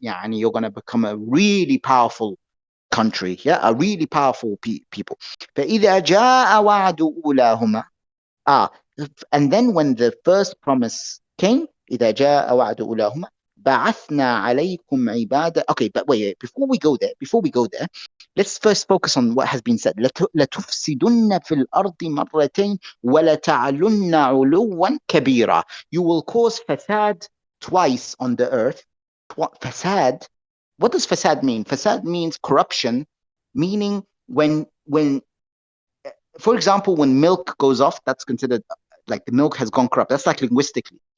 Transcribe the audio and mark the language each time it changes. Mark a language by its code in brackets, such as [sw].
[ar] يعني [en] you're going to become a really powerful country, yeah, a really powerful people. [ar] فإذا جاء وعد أولاهما. [en] And then when the first promise came, [ar] إذا جاء وعد أولاهما بعثنا عليكم عبادة. [en] Okay, but wait, before we go there, let's first focus on what has been said. [ar] لتفسدن في الأرض مرتين ولتعلن علوا كبيرا. [en] You will cause fasad twice on the earth. Fasad. What does fasad mean? Fasad means corruption, meaning when for example, when milk goes off, that's considered like the milk has gone corrupt. That's like linguistically.